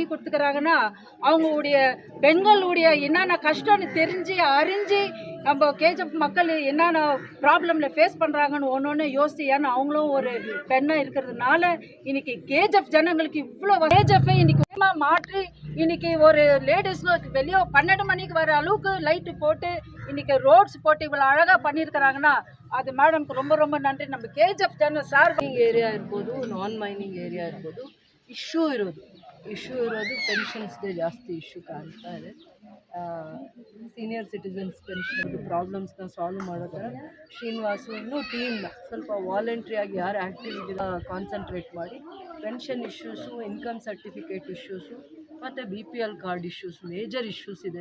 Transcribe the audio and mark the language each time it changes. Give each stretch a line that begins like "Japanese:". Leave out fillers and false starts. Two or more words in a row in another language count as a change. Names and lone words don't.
Tamil: கொடுத்துக்கிறாங்கன்னா அவங்களுடைய பெண்களுடைய என்னென்ன கஷ்டம்னு தெரிஞ்சு அறிஞ்சு நம்ம கேஜிஎஃப் மக்கள் என்னென்ன
English: problem face
Tamil: பண்ணுறாங்கன்னு ஒன்று யோசிச்சு, ஏன்னா அவங்களும் ஒரு பெண்ணாக இருக்கிறதுனால இன்னைக்கு கேஜிஎஃப் ஜனங்களுக்கு இவ்வளோ கேஜிஎஃப்பை இன்னைக்கு மாற்றி இன்னைக்கு ஒரு லேடிஸ்க்கு வெளியே 12 மணிக்கு வர அளவுக்கு லைட்டு போட்டு இன்னைக்கு ரோட்ஸ் போட்டு இவ்வளோ அழகாக பண்ணியிருக்கிறாங்கன்னா அது மேடம்க்கு ரொம்ப ரொம்ப ನನ್ರಿ.
Kannada: ನಮ್ಮ KGF ಜನ ಸಾರ್ವಜನಿಕ ಏರಿಯಾ ಇರ್ಬೋದು,
English: non mining area
Kannada: ಇರ್ಬೋದು, ಇಶ್ಯೂ ಇರೋದು ಪೆನ್ಷನ್ಸ್ಗೆ ಜಾಸ್ತಿ ಇಶ್ಯೂ ಕಾಣ್ತಾ ಇದೆ.
English: senior citizens pension problems solve
Kannada: ಮಾಡೋ ಥರ ಶ್ರೀನಿವಾಸು ಇನ್ನೂ ಟೀಮ್ನ ಸ್ವಲ್ಪ ವಾಲಂಟ್ರಿಯಾಗಿ ಯಾರು ಆ್ಯಕ್ಟಿವ್ ಇದೆಲ್ಲ ಕಾನ್ಸಂಟ್ರೇಟ್ ಮಾಡಿ
English: pension issues, income certificate issues
Kannada: ಮತ್ತು
English: BPL card issues major issues
Kannada: ಇದೆ.